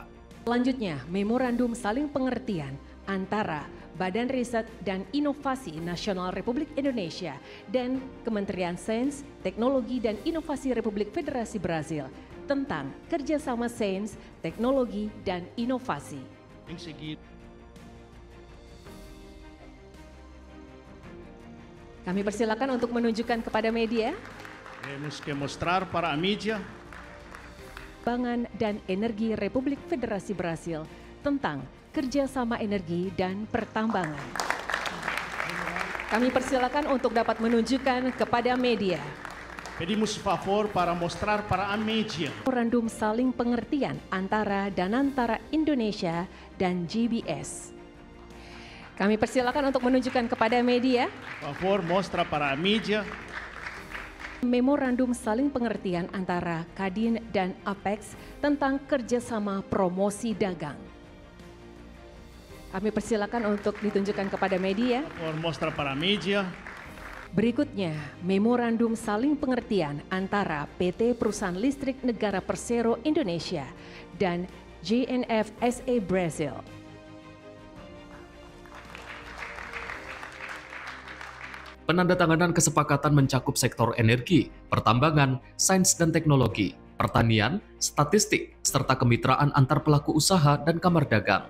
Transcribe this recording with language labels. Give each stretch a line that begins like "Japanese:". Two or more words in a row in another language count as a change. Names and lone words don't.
Indonesian: Selanjutnya, memorandum saling pengertian antara Badan Riset dan Inovasi Nasional Republik Indonesia dan Kementerian Sains, Teknologi dan Inovasi Republik Federasi Brasil tentang kerjasama sains, teknologi, dan inovasi. Kami persilakan untuk menunjukkan kepada media.
Portuguese: Temos que mostrar para a mídia.
Indonesian: Pangan dan Energi Republik Federasi Brasil tentang kerjasama energi dan pertambangan. Kami persilakan untuk dapat menunjukkan kepada media.
Portuguese: Pedimos favor para mostrar para a mídia.
Indonesian: Memorandum saling pengertian antara Danantara Indonesia dan GBS. Kami persilakan untuk menunjukkan kepada media.
Portuguese: Favor, mostra para a mídia.
Indonesian: Memorandum saling pengertian antara Kadin dan Apex tentang kerjasama promosi dagang. Kami persilakan untuk ditunjukkan kepada media.
Portuguese: Favor, mostra para a mídia.
Indonesian: Berikutnya, memorandum saling pengertian antara PT Perusahaan Listrik Negara Persero Indonesia dan JNF SA Brasil. Penandatanganan kesepakatan mencakup sektor energi, pertambangan, sains dan teknologi, pertanian, statistik, serta kemitraan antar pelaku usaha dan kamar dagang.